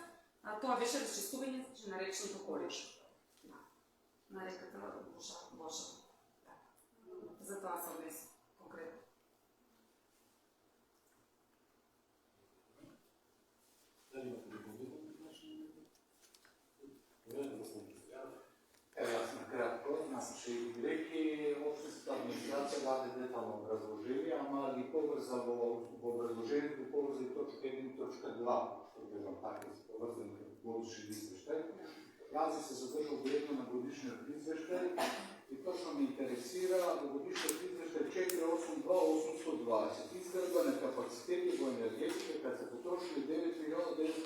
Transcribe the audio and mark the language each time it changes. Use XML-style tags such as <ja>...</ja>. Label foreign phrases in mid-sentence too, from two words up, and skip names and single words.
<mk>Тоа беше разчистување на речното корито. На реката Боша. За тоа се однесе конкретно. Дали имате допълнителни прашања?</mk> <sr>Evo ja sam kratko, znači</sr> <mk>реки општинската администрација даде детално образложение, ама ги поврзало во образложението, поврзали точка 1.2, што кажам така, се поврзани годишни извештај. Јас се задржав едно на годишниот извештај и точно ме интересира во годишниот извештај 482.820 изградба на капацитети во енергетика, кад се потрошили 9.987.</mk>